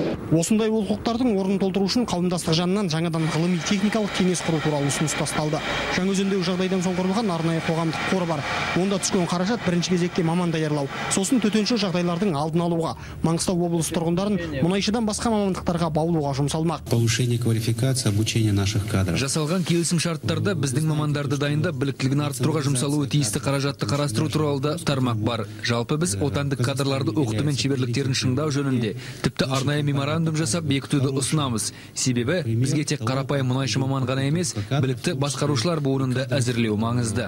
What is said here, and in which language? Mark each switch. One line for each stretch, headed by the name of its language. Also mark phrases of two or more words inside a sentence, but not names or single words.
Kazakh: Осындай олқылықтардың орнын толтыру үшін қауымдастық жанынан жаңадан ғылыми техникалық кеңес құру туралы ұсыныс тасталды. Жаңаөзендегі жағдайдан соң құрылған арнайы қоғамдық қор бар. Онда түскен қаражат бірінші кезекте маман даярлау, сосын төтенше жағдайлардың алдын алуға, Маңғыстау облысы тұрғындарын мұнайшыдан басқа мамандықтарға баулуға жұмсалмақ.
Russian: Повышение квалификации, обучение наших кадров.
Kazakh: Жасалған келісім шарттарда біздің мамандарды дайындап, біліктілігін арттыруға жұмсалуы тиісті қаражатты қарастыру туралы да тармақ бар. Жалпы біз отандық кадрларды оқыту мен шеберліктерін шыңдау жөнінде тіпті арнайы меморандум жасап бекітуді ұсынамыз. Себебі бізге тек қарапайым мұнайшы маман ғана емес, білікті басқарушылар буынында әзірлеу маңызды.